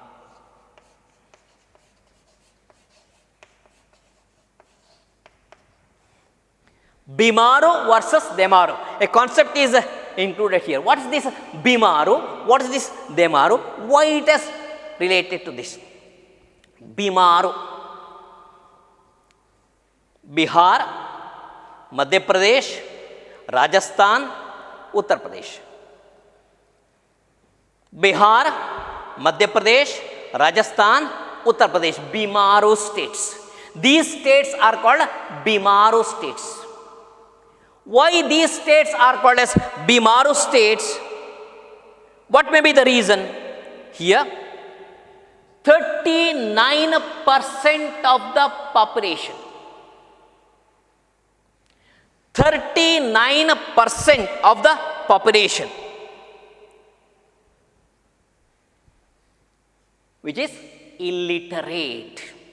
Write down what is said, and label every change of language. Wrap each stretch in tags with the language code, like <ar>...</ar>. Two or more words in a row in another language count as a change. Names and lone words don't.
<en>Bimaru versus Demaru. A concept is included here. What is this Bimaru? What is this Demaru? Why it is related to this? Bimaru. Bihar, Madhya Pradesh, Rajasthan, Uttar Pradesh. Bihar, Madhya Pradesh, Rajasthan, Uttar Pradesh, Bimaru states. These states are called Bimaru states. Why these states are called as Bimaru states? What may be the reason? Here, 39% of the population, 39% of the population, which is illiterate.</en>